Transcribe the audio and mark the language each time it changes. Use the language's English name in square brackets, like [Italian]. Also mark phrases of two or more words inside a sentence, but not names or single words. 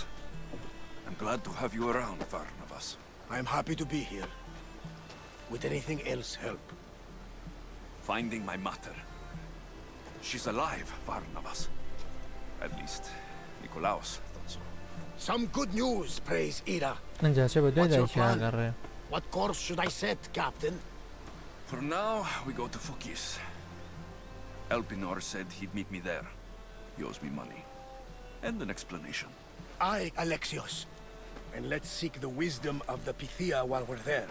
[English] I'm glad to have you around, Varnavas. I'm happy to be here. Would anything else help? Finding my mother. She's alive, Varnavas. At least, Nikolaos thought so. Some good news, praise Ira. [Central Kurdish] ئەنجا چێ بە دوای [English] What's your [Central Kurdish] دایکیان [English] plan? [Central Kurdish] گەڕێ [English] What course should I set, Captain? For now, we go to Fukis. Elpinor said he'd meet me there. He owes me money. And an explanation. Aye, Alexios. And let's seek the wisdom of the Pythia while we're there.